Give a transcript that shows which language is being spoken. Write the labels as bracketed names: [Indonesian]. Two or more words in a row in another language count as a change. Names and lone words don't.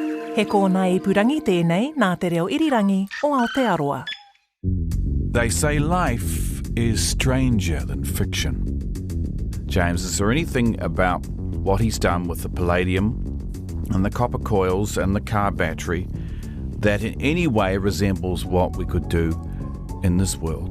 [Māori] He kōna ipurangi tēnei nā te reo irirangi o Aotearoa. [English] They say life is stranger than fiction. James, is there anything about what he's done with the palladium and the copper coils and the car battery that in any way resembles what we could do in this world?